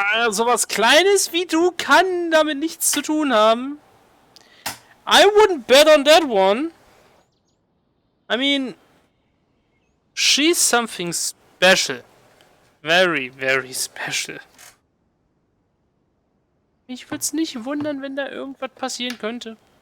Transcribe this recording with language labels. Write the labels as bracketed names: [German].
[German] Sowas Kleines wie du kann damit nichts zu tun haben. [English] I wouldn't bet on that one. I mean, she's something special. Very, very special. [German] Mich würde es nicht wundern, wenn da irgendwas passieren könnte.